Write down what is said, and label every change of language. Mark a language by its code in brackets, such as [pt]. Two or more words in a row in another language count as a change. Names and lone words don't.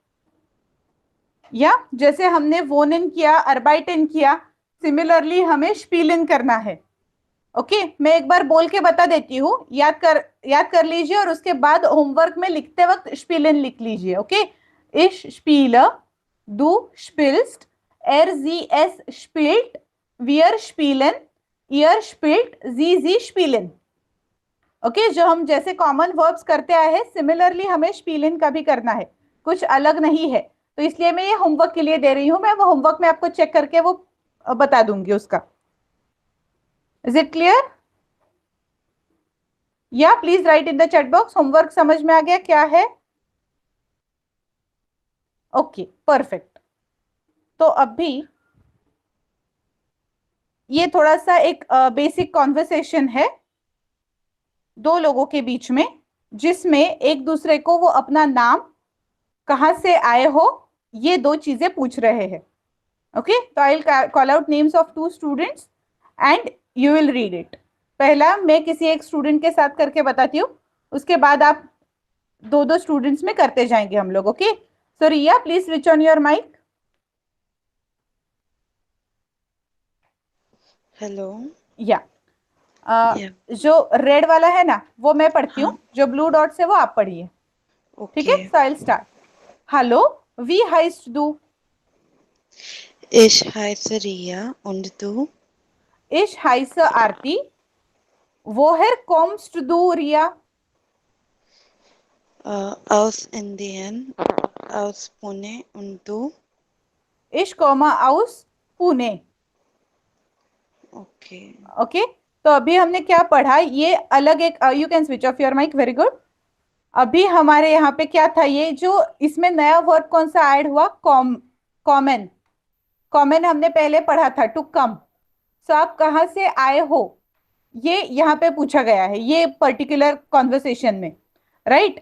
[hi] या जैसे हमने वोनन किया, अर्बाइटन किया, सिमिलरली हमें स्पीलन करना है। ओके, मैं एक बार बोल के बता देती हूँ, याद कर लीजिए और उसके बाद होमवर्क में लिखते वक्त स्पीलन लिख लीजिए। [de] Okay, ich spiele, du spielst, sie es spielt, wir spielen, ihr spielt, sie spielen। [hi] ओके, जो हम जैसे [en] common verbs [hi] करते आए हैं, सिमिलरली हमें स्पीलन का भी करना है, कुछ अलग नहीं है। तो इसलिए मैं ये होमवर्क के लिए दे रही हूँ। मैं वो होमवर्क में आपको चेक करके वो बता दूंगी उसका। [en] Is it clear? Ya please write in the chat box. [hi] होमवर्क समझ में आ गया क्या है? [en] Okay, perfect. [hi] तो अभी ये थोड़ा सा एक [en] basic conversation [hi] है दो लोगों के बीच में, जिसमें एक दूसरे को वो अपना नाम, कहां से आए हो, ये दो चीजें पूछ रहे हैं। [en] Okay, to I will call out names of two students and you will read it. [hi] पहला मैं किसी एक स्टूडेंट के साथ करके बताती हूँ, उसके बाद आप दो दो स्टूडेंट्स में करते जाएंगे हम लोग। [en] Okay, so Ria please switch on your mic. हेलो। [de] या या [hi] जो रेड वाला है ना वो मैं पढ़ती हूँ, हाँ जो [en] blue dots [hi] है वो आप पढ़िए, ठीक [en] ओके। [de] है? [en] so I start. [de] Hallo, wie heißt du. Ich heiße Ria und du? Ich heiße Arti. Woher kommst du, Ria? Aus Indien, aus Pune und du? Ich komme aus पुणे. [en] ओके। [hi] ओके, तो अभी हमने क्या पढ़ा, ये अलग एक, [en] you can switch off your mic, very good. [hi] अभी हमारे यहाँ पे क्या था, ये जो इसमें नया वर्ड कौन सा ऐड हुआ, कॉमन. कॉमन हमने पहले पढ़ा था, [en] to come. [hi] सो आप कहाँ से आए हो, ये यहाँ पे पूछा गया है ये [en] particular conversation [hi] में, राइट?